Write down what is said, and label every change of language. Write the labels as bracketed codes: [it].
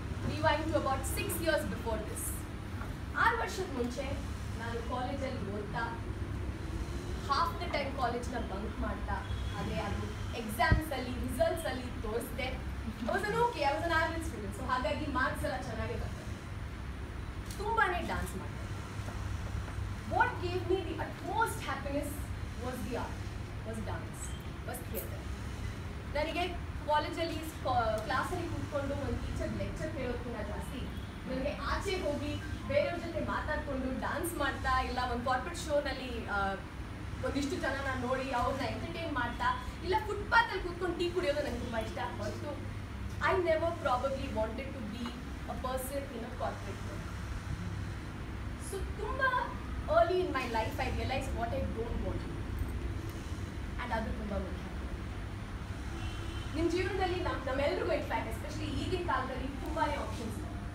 [en] Rewind to about 6 years before this. [kn] 6 ವರ್ಷದ ಮುಂಚೆ ನಾನು ಕಾಲೇಜಲ್ಲಿ ಓದ್ತಾ [en] half the time [kn] ಕಾಲೇಜ್ನ ಬಂಕ್ ಮಾಡ್ತಾ, ಆದರೆ ಅದು ಎಕ್ಸಾಮ್ಸಲ್ಲಿ ರಿಸಲ್ಟ್ಸಲ್ಲಿ ತೋರಿಸ್ದೆ. [en] I was an average student. [kn] So ಹಾಗಾಗಿ ಮಾರ್ಕ್ಸ್ ಎಲ್ಲ ಚೆನ್ನಾಗೇ ಬರ್ತದೆ. ತುಂಬಾ ಡ್ಯಾನ್ಸ್ ಮಾಡ್ದೆ. [en] What gave me the utmost happiness was the art, was dance, was theatre. [kn] ನನಗೆ ಕಾಲೇಜಲ್ಲಿ ಕ್ಲಾಸಲ್ಲಿ ಕೂತ್ಕೊಂಡು ಒಂದು ಟೀಚರ್ ಲೆಕ್ಚರ್ ಕೇಳೋದಕ್ಕಿಂತ ಜಾಸ್ತಿ ನನಗೆ ಆಚೆ ಹೋಗಿ ಬೇರೆಯವ್ರ ಜೊತೆ ಮಾತಾಡಿಕೊಂಡು ಡ್ಯಾನ್ಸ್ ಮಾಡ್ತಾ, ಇಲ್ಲ ಒಂದು ಕಾರ್ಪೊರೇಟ್ ಶೋನಲ್ಲಿ ಒಂದಿಷ್ಟು ಜನ ನಾನು ನೋಡಿ ಅವ್ರನ್ನ ಎಂಟರ್ಟೈನ್ ಮಾಡ್ತಾ, ಇಲ್ಲ ಫುಟ್ಪಾತಲ್ಲಿ ಕೂತ್ಕೊಂಡು ಟೀ ಕುಡಿಯೋದು ನನಗೆ ತುಂಬ ಇಷ್ಟ. [en] ಹೊರತು I never probably wanted to be a person in a corporate world. So tumba early in my life I realized what I don't want to do. And [kn] adu tumba mukya. Nim jeevanadalli namellargu [en] in fact especially [kn] ಈಗಿನ ಕಾಲದಲ್ಲಿ ತುಂಬಾನೇ options ಇದೆ.